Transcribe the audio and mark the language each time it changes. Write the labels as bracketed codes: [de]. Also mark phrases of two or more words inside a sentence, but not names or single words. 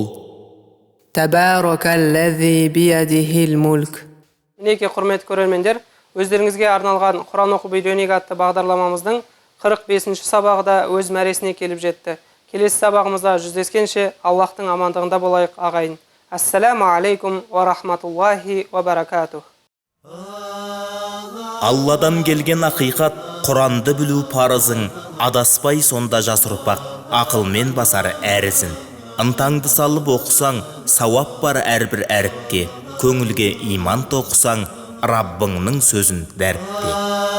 [ar] تبارك الذي بيده الملك. [kk] Мінеке құрметті көрермендер, өздеріңізге арналған Құран оқып үйренейік атты бағдарламамыздың 45-ші сабағы да өз мәресіне келіп жетті. Келесі сабағымызда жүздескенше Аллахтың амандығында болайық ағайын. [ar] السلام عليكم ورحمة الله وبركاته. [kk] Алладан келген ақиқат, Құранды білу парызың, адаспай сонда жас ұрпақ, ақылмен басар әрісін. Ынтаңды салып оқысаң, сауап бар әрбір әріпке, көңілге иман тоқысаң, Раббыңның сөзін дәріпте.